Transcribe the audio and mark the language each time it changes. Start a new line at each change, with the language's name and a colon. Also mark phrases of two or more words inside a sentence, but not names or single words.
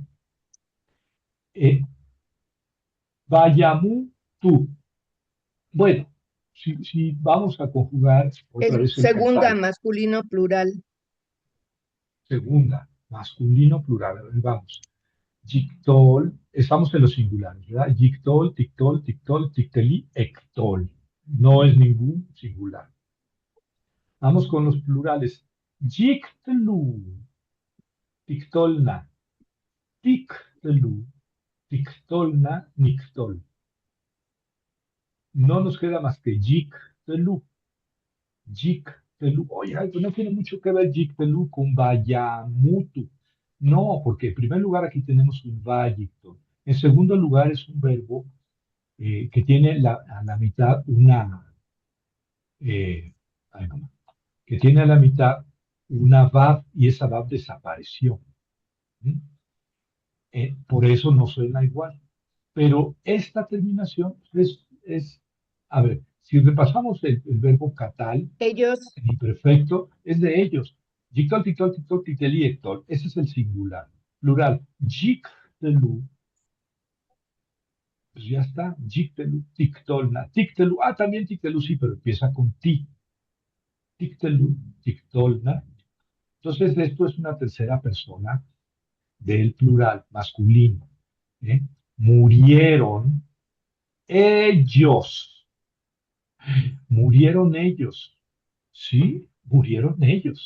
Spanish: Eh, Vayamu tú. Bueno, si vamos a conjugar es otra vez el segunda, pasado, masculino, plural. segunda, masculino plural, a ver, vamos. Yictol, estamos en los singulares, ¿verdad?
Hebrew: יקטול, תקטול, תקטול, תקטלי, אקטול.
Spanish: No es ningún singular. Vamos con los plurales.
Hebrew: יקטלו, תקטולנה, תקטלו, תקטולנה, נקטול.
Spanish: No nos queda más que
Hebrew: יקטלו, יקטלו.
Spanish: Oye, pues no tiene mucho que ver yictlu con vayamutu. No, porque en primer lugar aquí tenemos un vayictol. En segundo lugar es un verbo que tiene a la mitad una, ay, no, que tiene a la mitad una VAV y esa VAV desapareció. ¿Mm? Por eso no suena igual. Pero esta terminación a ver, si repasamos el verbo catal, Ellos, el imperfecto, es de ellos.
Hebrew: יקטול, תקטול, תקטול, תקטלי, אקטול.
Spanish: Ese es el singular. Plural. Jictelu. Pues ya está.
Hebrew: יקטלו, תקטולנה. תקטלו.
Spanish: Ah, también tictelu, sí, pero empieza con ti.
Hebrew: תקטלו, תקטולנה.
Spanish: Entonces, esto es una tercera persona del plural masculino. ¿Eh? Murieron ellos. Murieron ellos. Sí, murieron ellos.